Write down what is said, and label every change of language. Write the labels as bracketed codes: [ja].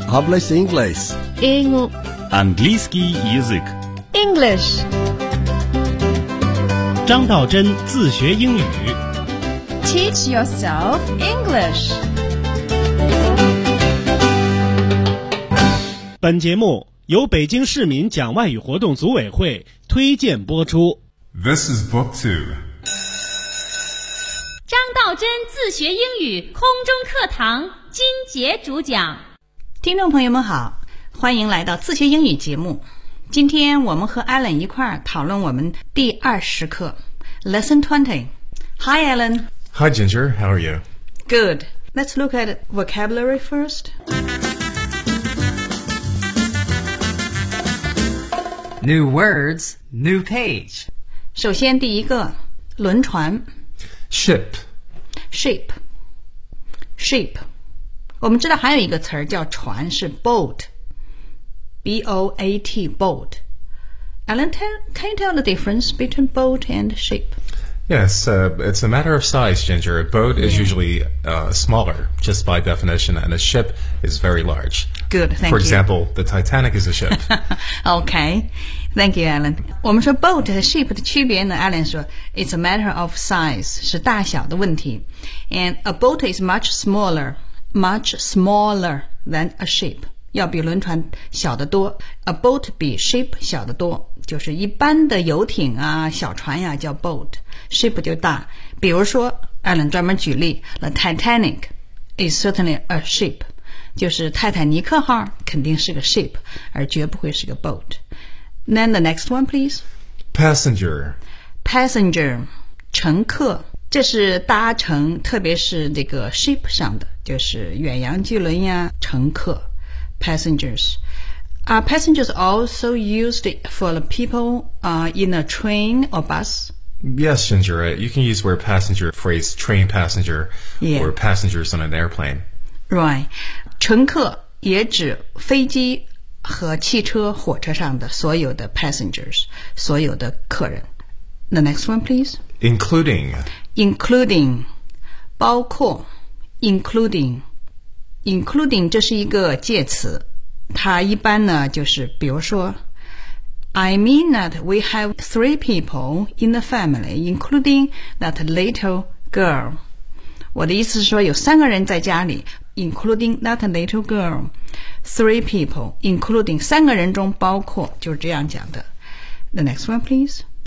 [en] English, English, [ru] английский язык, [en] English. [zh] 张道真自学英语 [en] Teach yourself English. [zh] 本节目由北京市民讲外语活动组委会推荐播出。 [en] This is book two. [zh] 张道真自学英语空中课堂金杰主讲。听众朋友们好，欢迎来到自学英语节目。今天我们和 Alan 一块儿讨论我们第20课 [en] Lesson 20. Hi Alan. Hi Ginger, how are you? Good. Let's look at vocabulary first. New words, new page. [zh] 首先第一个，轮船 [en] Ship. Ship. Ship. [zh] 我们知道还有一个词叫船是 boat. [en] B-O-A-T, boat. Alan, can you tell the difference between boat and ship? Yes, it's a matter of size, Ginger. A boat is usually smaller, just by definition, and a ship is very large. Good, thank you. For example, the Titanic is a ship. Okay, thank you, Alan. [zh] 我们说 boat 和 ship 的区别呢 ,Alan 说 [en] it's a matter of size, [zh] 是大小的问题。 [en] And a boat is much smaller than a ship. [zh] 要比轮船小得多 A boat 比 ship 小得多就是一般的游艇啊小船呀、啊、叫 boat Ship 就大比如说 Alan 专门举例 [en] The Titanic is certainly a ship [zh] 就是泰坦尼克号肯定是个 ship 而绝不会是个 boat [en] Then the next one please Passenger [zh] Passenger 乘客这是搭乘特别是这个 ship 上的就是远洋巨轮呀乘客Passengers. [en] Are passengers also used for the people in a train or bus? Yes, Ginger. You can use the word passenger phrase train passenger、 yeah. or passengers on an airplane. Right. [zh] 乘客也指飞机和汽车火车上的所有的 passengers, 所有的客人。 [en] The next one, please. Including. Including. [zh] 包括 including. Including 这是一个介词它一般呢就是比如说 [en] I mean that we have three people in the family including that little girl [zh] 我的意思是说有三个人在家里 including that little girl [en] three people including [zh] 三个人中包括就是这样讲的 [en] The next one please